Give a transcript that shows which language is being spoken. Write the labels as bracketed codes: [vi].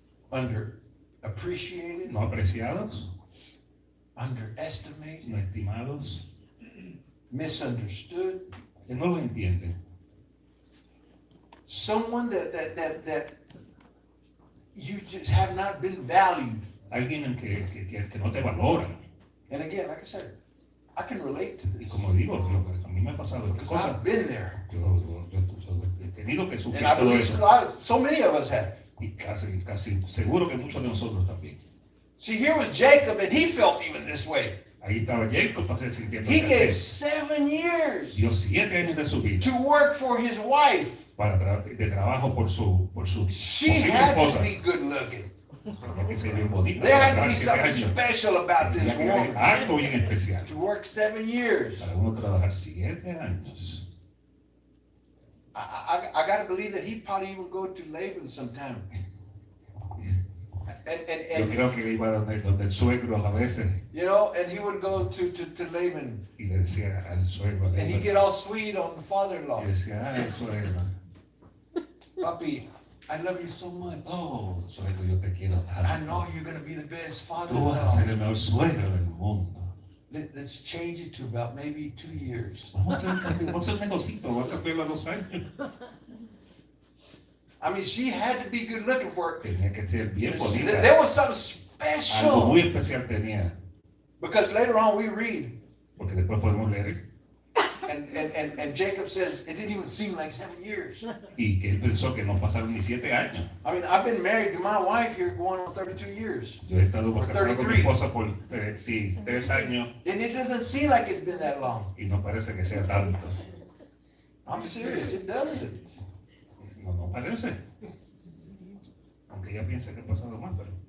[en] underappreciated, [es] no apreciados, [en] underestimated, [es] no estimados, [en] misunderstood. [es] que no los entienden. [en] Someone that you just have not been valued. [es] Alguien que no te valora. [en] And again, like I said, I can relate to [es] Y [en] this. [es] como digo, a mí me ha pasado esta [en] Because [es] cosa. [en] I've been there. [es] Yo he tenido que sufrir [en] And I [es] todo [en] believe [es] eso. [en] so many of us have. [es] Y casi seguro que muchos de nosotros también. [en] See, here was Jacob, and he felt even this way. [es] Ahí estaba Jacob para ser sintiendo [en] He gave [es] así. [en] 7 years [es] Dio 7 años de su vida [en] to work for his wife. [es] de trabajo por su [en] She [es] posible [en] had to [es] esposa. [en] be good looking. [es] Tenía que ser bien bonita. [en] There had to [es] trabajar [en] be [es] 7 [en] something [es] años. [en] special about this [es] Tenía que haber [en] woman. [es] algo bien especial. [en] To work 7 years. [es] Para uno trabajar 7 años. [en] I got to believe that he probably even go to Laban sometime. [es] Yo [en] And [es] creo que iba donde el suegro a veces [en] you know, and he would go to Laban, [es] y le decía al suegro, [en] and he'd get all sweet on the father-in-law. [es] y decía, el suegro, [en] Papi, I love you so much. [es] oh, suegro, yo te quiero [en] I [es] tanto. [en] know you're going to be the best [es] Tú vas a ser [en] father-in-law. [es] el mejor suegro del mundo. [en] Let's change it to about maybe 2 years. [es] Vamos a hacer un cambio, vamos a hacer un negocito, vamos a cambiarlo a 2 años. [en] I mean, she had to be good looking for it. [es] Tenía que ser bien bonita. [en] There was something [es] Algo [en] special. [es] muy especial tenía, [en] Because later on we read, [es] porque después podemos leer, [en] and Jacob says, it didn't even seem like 7 years. [es] y que él pensó que no pasaron ni 7 años. [en] I mean, I've been married to my wife here going on 32 years. [es] Yo he estado Por casado con mi 33. esposa por 33 años [en] And it doesn't seem like it's been that long. [es] y no parece que sea tanto. [en] I'm serious, it doesn't. [es] No parece. Aunque ella piensa que ha pasado más, pero.